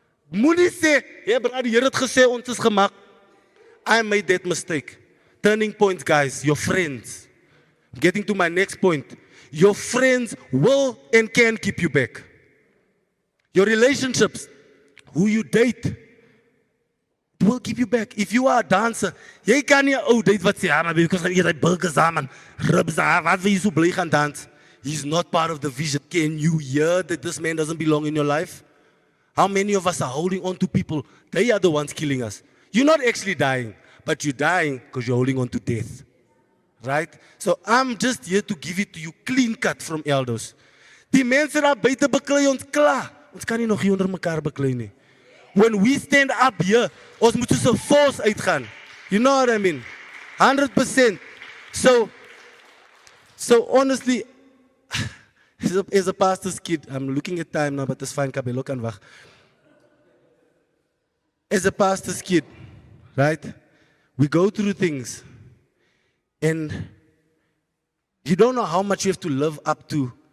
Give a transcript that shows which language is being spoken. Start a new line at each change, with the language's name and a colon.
Afrikaans: Moenie sê, ja, brad, die Here het gesê ons is gemaak.
English: I made that mistake. Turning point, guys, your friends. Getting to my next point. Your friends will and can keep you back. Your relationships, who you date, it will keep you back. If you are a dancer,
Afrikaans: jy kan nie 'n ou date wat sê, maar because jy het burgers aan, ribs aan, wat wil jy so bly gaan dans?
English: He's not part of the vision. Can you hear that this man doesn't belong in your life? How many of us are holding on to people? They are the ones killing us. You're not actually dying, but you're dying because you're holding on to death. Right? So I'm just here to give it to you clean cut from Eldos.
Afrikaans: Die mense daar buite beklei ons klaar. Ons kan nie nog hier onder mekaar beklei nie.
English: When we stand up here,
Afrikaans: ons moet soos 'n force uitgaan.
English: You know what I mean? 100%. So honestly, as a pastor's kid, I'm looking at time now, but it's fine,
Afrikaans: Kabelo kan wag.
English: As a pastor's kid, right, we go through things, and you don't know how much you have to live up to.